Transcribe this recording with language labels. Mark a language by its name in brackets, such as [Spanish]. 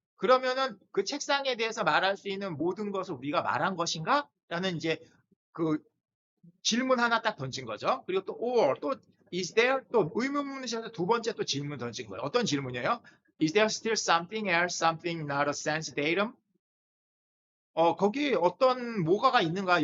[Korean] 그러면은 그 책상에 대해서 말할 수 있는 모든 것을 우리가 말한 것인가? 라는 이제 그 질문 하나 딱 던진 거죠. 그리고 또 or 또 is there 또 의문문에서 두 번째 또 질문 던진 거예요. 어떤 질문이에요? [English] Is there still something else, something not a sense datum? [Korean] 거기 어떤 뭐가가 있는가?